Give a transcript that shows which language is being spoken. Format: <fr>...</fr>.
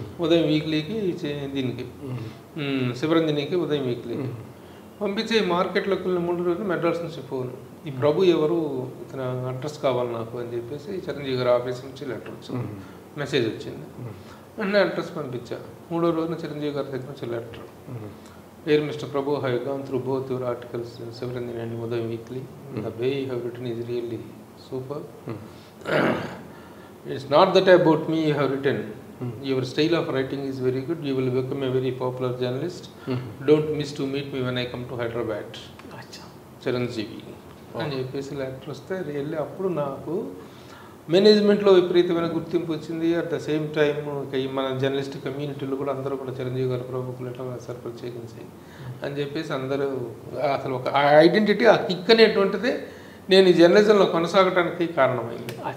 <te>ఉదయం వీక్లీకి దీనికి శివరంజనికి ఉదయం వీక్లీకి పంపించి మార్కెట్లోకి వెళ్ళిన 3 రోజులు మెడ్రాస్ నుంచి ఫోన్, ఈ ప్రభు ఎవరు, ఇతను అడ్రస్ కావాలి నాకు అని చెప్పేసి చిరంజీవి గారి ఆఫీస్ నుంచి లెటర్ వచ్చింది, మెసేజ్ వచ్చింది. వెంటనే అడ్రస్ పంపించా. 3వ రోజున చిరంజీవి గారి దగ్గర నుంచి letter,</te> <en>Dear Mr. Prabhu, I have gone through both your articles in Sivaranjani and Udayam Weekly. The way you have written is really super. It's not that about me you have written. Your style of writing is very good. You will become a very popular journalist. Don't miss to meet me when I come to Hyderabad. Chiranjeevi.</en> <te>అని చెప్పేసి letter వస్తే really అప్పుడు నాకు మేనేజ్మెంట్లో విపరీతమైన గుర్తింపు వచ్చింది.</te> <en>at the same time</en> <te>మన జర్నలిస్ట్ కమ్యూనిటీలో కూడా అందరూ కూడా చిరంజీవి గారి ప్రముఖులు ఎట్లా సార్ ప్రత్యేకించి అని చెప్పేసి అందరూ అసలు ఒక ఐడెంటిటీ, ఆ కిక్ అనేటువంటిది నేను ఈ జర్నలిజంలో కొనసాగడానికి కారణమైంది.</te>